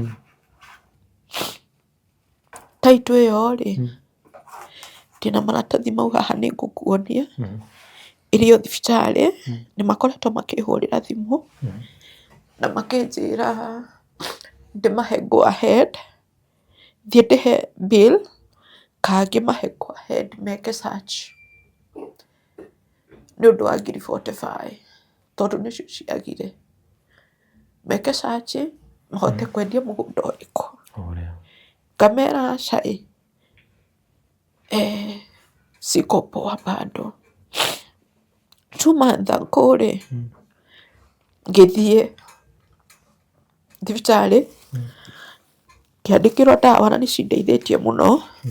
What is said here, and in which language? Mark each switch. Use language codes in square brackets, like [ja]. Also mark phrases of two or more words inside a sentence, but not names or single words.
[ki] Taito ĩyo rĩ ndĩna maratathi mau haha nĩngũkuonia ĩrĩ o thibitarĩ nĩ makoretwo makĩhũrĩra thimũ na makĩnjĩra ndĩmahe [en] go ahead [ki] thiĩ ndĩhe bill kana ngĩmahe [en] go ahead [ki] meke search nĩ ũndũ wa ngiri 45 tondũ nĩcio ciagire meke search mahote kwendia mũgũnda ũrĩkũ. Ngamera aca [sw] siko poa bado [en] 2 months ago [ki] rĩ ngĩthiĩ thibitarĩ kĩandĩkĩrwo ndawa na nĩcindeithĩtie mũno